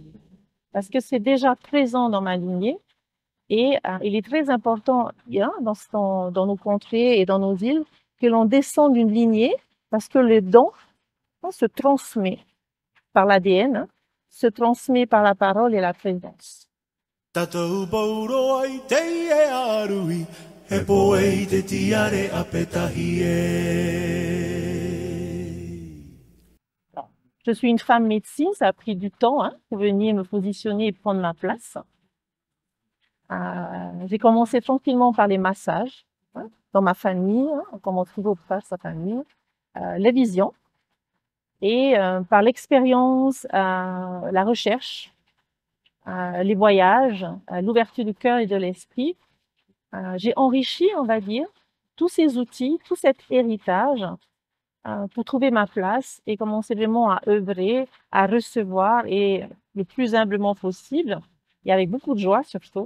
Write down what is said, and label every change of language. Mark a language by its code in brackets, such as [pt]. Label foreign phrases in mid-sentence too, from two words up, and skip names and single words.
[fr] Parce que c'est déjà présent dans ma lignée et il est très important dans nos contrées et dans nos îles que l'on descende d'une lignée parce que le don se transmet par l'ADN, se transmet par la parole et la présence. [ty] Tatou pauro ai te e arui, he poe te tiare a petahi e. [fr] Je suis une femme médecine, ça a pris du temps pour venir me positionner et prendre ma place. J'ai commencé tranquillement par les massages dans ma famille, on commence toujours par sa famille, les visions, et par l'expérience, la recherche, les voyages, l'ouverture du cœur et de l'esprit, j'ai enrichi, on va dire, tous ces outils, tout cet héritage pour trouver ma place et commencer vraiment à œuvrer, à recevoir et le plus humblement possible et avec beaucoup de joie surtout.